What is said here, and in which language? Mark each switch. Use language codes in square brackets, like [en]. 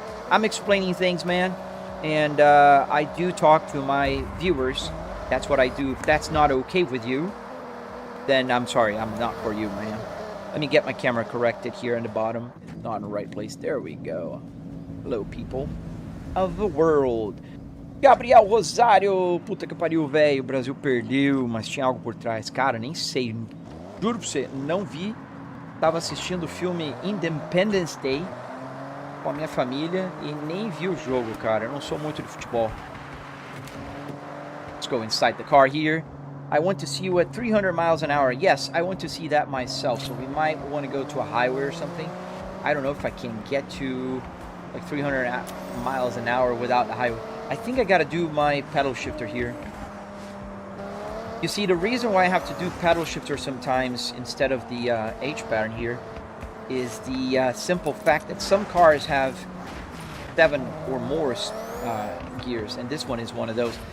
[en] I'm explaining things, man, and I do talk to my viewers. That's what I do. If that's not okay with you, then I'm sorry. I'm not for you, man. Let me get my camera corrected here in the bottom. It's not in the right place. There we go. Hello, people of the world. [pt] Gabriel Rosário, puta que pariu, velho. O Brasil perdeu, mas tinha algo por trás. Cara, nem sei. Juro pra você, não vi. Tava assistindo o filme Independence Day com a minha família e nem vi o jogo, cara. Eu não sou muito de futebol. [en] Let's go inside the car here. I want to see you at 300 miles an hour. Yes, I want to see that myself. So we might want to go to a highway or something. I don't know if I can get to like 300 miles an hour without the highway. I think I gotta do my pedal shifter here. You see, the reason why I have to do pedal shifter sometimes instead of the H pattern here is the simple fact that some cars have 7 or more gears, and this one is one of those.